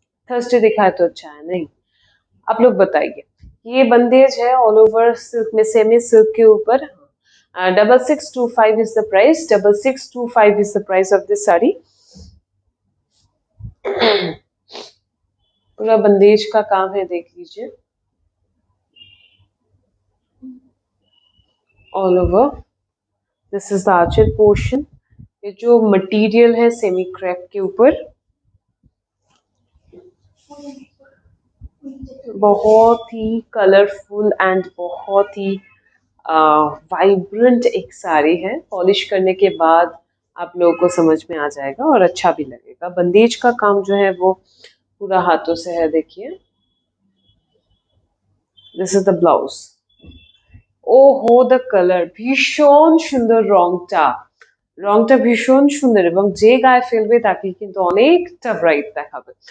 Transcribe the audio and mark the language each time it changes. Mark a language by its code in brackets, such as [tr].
[hi] Thursday दिखाए तो अच्छा है, नहीं आप लोग बताइए। ये बंदेज है ऑल ओवर सिल्क में, सेमी सिल्क के ऊपर। [en] 6625 is the price. 6625 is the price of this sari. [hi] पूरा बंदेज का काम है, देख लीजिए all over. [en] This is the aanchal portion. [hi] ये जो मटेरियल है सेमी क्रेप के ऊपर, बहुत ही कलरफुल एंड बहुत ही वाइब्रेंट एक साड़ी है। पॉलिश करने के बाद आप लोगों को समझ में आ जाएगा और अच्छा भी लगेगा। बंदेज का काम जो है वो पूरा हाथों से है, देखिए। [en] This is the blouse. [bn] ओहो द কালার ভীষণ সুন্দর, রংটা ভীষণ সুন্দর এবং যে গায়ে ফেলবে তাকে কিন্তু অনেকটা ব্রাইট দেখাবে।